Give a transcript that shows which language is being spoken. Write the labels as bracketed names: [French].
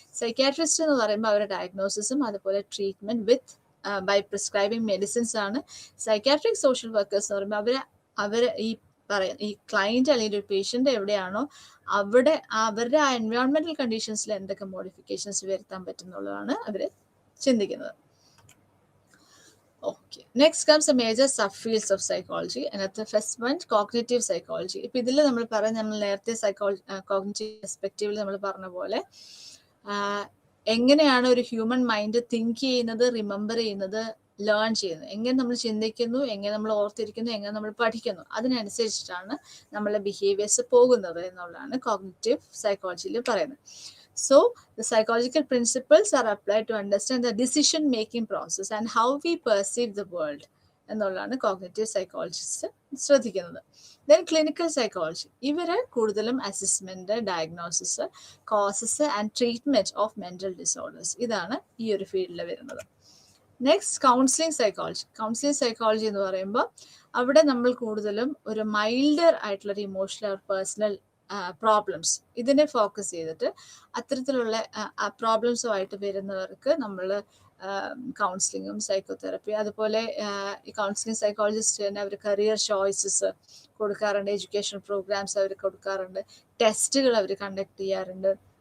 [Malayalam] Psychiatrist എന്ന് പറയുമ്പോൾ അവരുടെ ഡയഗ്നോസിസും അതുപോലെ treatment with by prescribing medicines ആണ്. സൈക്കാട്രിക് സോഷ്യൽ വർക്കേഴ്സ് എന്ന് പറയുമ്പോൾ അവര് ഈ ക്ലയന്റ് അല്ലെങ്കിൽ ഒരു പേഷ്യന്റ് എവിടെയാണോ അവിടെ അവരുടെ ആ എൻവയോൺമെന്റൽ കണ്ടീഷൻസിൽ എന്തൊക്കെ മോഡിഫിക്കേഷൻസ് വരുത്താൻ പറ്റും എന്നുള്ളതാണ് അവർ ചിന്തിക്കുന്നത്. [English] Okay. Next comes the major subfields of psychology. And at the first one, cognitive psychology. [Malayalam] ഇപ്പൊ ഇതിൽ നമ്മൾ നേരത്തെ കോഗ്നിറ്റീവ് പെർസ്പെക്റ്റീവിൽ നമ്മൾ പറഞ്ഞ പോലെ എങ്ങനെയാണ് ഒരു ഹ്യൂമൻ മൈൻഡ് തിങ്ക് ചെയ്യുന്നത്, റിമെമ്പർ ചെയ്യുന്നത്, ലേൺ ചെയ്യുന്നത്, എങ്ങനെ നമ്മൾ ചിന്തിക്കുന്നു, എങ്ങനെ നമ്മൾ ഓർത്തിരിക്കുന്നു, എങ്ങനെ നമ്മൾ പഠിക്കുന്നു, അതിനനുസരിച്ചിട്ടാണ് നമ്മളെ ബിഹേവിയേഴ്സ് പോകുന്നത് എന്നുള്ളതാണ് കോഗ്നിറ്റീവ് സൈക്കോളജിയിൽ പറയുന്നത്. [English] So the psychological principles are applied to understand the decision-making process and how we perceive the world [Malayalam] എന്നുള്ളതാണ് കോഗ്നിറ്റീവ് സൈക്കോളജിസ്റ്റ് ശ്രദ്ധിക്കുന്നത്. ദെൻ ക്ലിനിക്കൽ സൈക്കോളജി, ഇവര് കൂടുതലും assessment, diagnosis, causes and treatment of mental disorders, ഇതാണ് ഈ ഒരു ഫീൽഡിൽ വരുന്നത്. Next counselling psychology. Counselling psychology എന്ന് പറയുമ്പോൾ അവിടെ നമ്മൾ കൂടുതലും ഒരു മൈൽഡർ ആയിട്ടുള്ളൊരു ഇമോഷണൽ പേഴ്സണൽ പ്രോബ്ലംസ് ഇതിനെ ഫോക്കസ് ചെയ്തിട്ട് അത്തരത്തിലുള്ള പ്രോബ്ലംസുമായിട്ട് വരുന്നവർക്ക് നമ്മൾ കൗൺസിലിങ്ങും സൈക്കോതെറപ്പി, അതുപോലെ ഈ കൗൺസിലിംഗ് സൈക്കോളജിസ്റ്റ് തന്നെ അവർ കരിയർ ചോയ്സസ് കൊടുക്കാറുണ്ട്, എഡ്യൂക്കേഷൻ പ്രോഗ്രാംസ് അവർ കൊടുക്കാറുണ്ട്, ടെസ്റ്റുകൾ അവർ കണ്ടക്ട് ചെയ്യാറുണ്ട്.